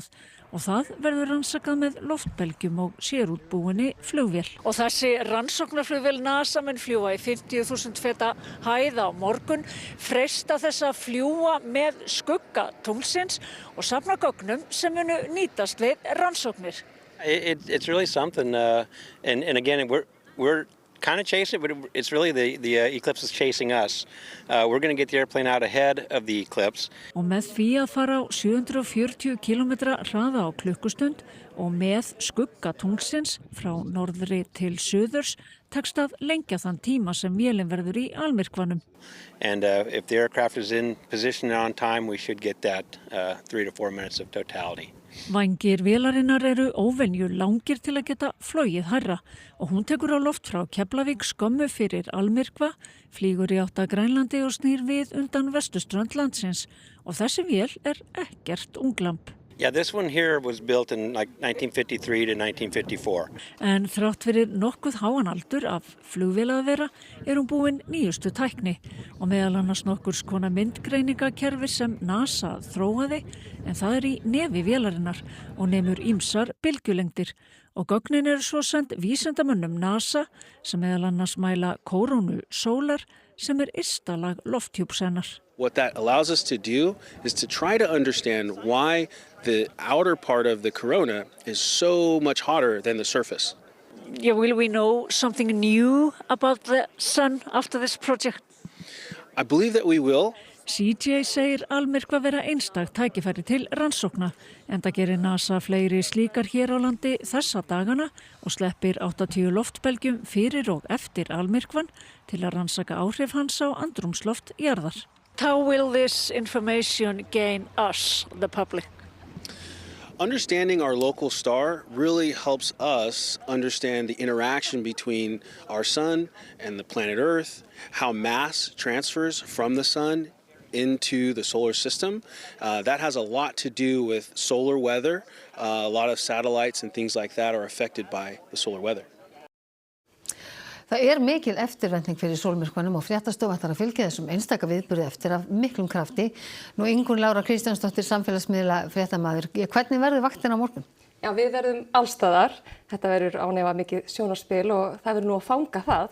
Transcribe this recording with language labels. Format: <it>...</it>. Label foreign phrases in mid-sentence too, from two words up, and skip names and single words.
<is>Og það verður rannsakað með loftbelgjum og sérútbúinni flugvél. Og þessi rannsóknarflugvél NASA mun fljúga í 50.000 feta hæð á morgun, freista þess að fljúga með skugga tunglsins og safna gögnum sem munu nýtast við rannsóknir.</is> <en>It's really something, and again, we're kind of chasing it, but it's really the eclipse is chasing us. We're going to get the airplane out ahead of the eclipse.</en> <is>Og með því að fara á 740 km hraða á klukkustund og með skugga tunglsins frá norðri til suðurs tekst að lengja þann tíma sem vélin verður í almyrkvanum.</is> <en>And if the aircraft is in position on time, we should get that 3 to 4 minutes of totality.</en> <is>Vængir vélarinnar eru óvenju langir til að geta flogið hærra og hún tekur á loft frá Keflavík skömmu fyrir almyrkva, flýgur í átt að Grænlandi og snýr við undan vesturströnd landsins og þessi vél ekkert unglamb.</is> <en>Yeah, this one here was built in like 1953 to 1954.</en> <is>En þrátt fyrir nokkuð háan aldur af flugvél að vera hún búin nýjustu tækni og meðal annars nokkurs konar myndgreiningakerfi sem NASA þróaði en það í nefi vélarinnar og nemur ýmsar bylgjulengdir og gögnin svo send vísindamönnum NASA sem meðal annars mæla kórónu sólar sem ysta lag lofthjúps hennar.</is> <en>What that allows us to do is to try to understand why the outer part of the corona is so much hotter than the surface. Yeah, will we know something new about the sun after this project? I believe that we will.</en> <is>CJ segir almyrkva vera einstakt tækifæri til rannsókna, enda gerir NASA fleiri slíkar hér á landi þessa dagana og sleppir 80 loftbelgjum fyrir og eftir almyrkvan til að rannsaka áhrif hans á andrúmsloft jarðar.</is> <en>How will this information gain us, the public? Understanding our local star really helps us understand the interaction between our sun and the planet Earth, how mass transfers from the sun into the solar system. That has a lot to do with solar weather. A lot of satellites and things like that are affected by the solar weather.</en> <is>Það mikil eftirvænting fyrir sólmyrkvanum og fréttastofa ætlar að fylgja þessum einstaka viðburði eftir af miklum krafti. Nú Ingunn Lára Kristjánsdóttir, samfélagsmiðla fréttamaður. Hvernig verður vaktin á morgun? Já, við verðum allstaðar. Þetta verður ánefa mikið sjónarspil og það verður nú að fanga það.</is>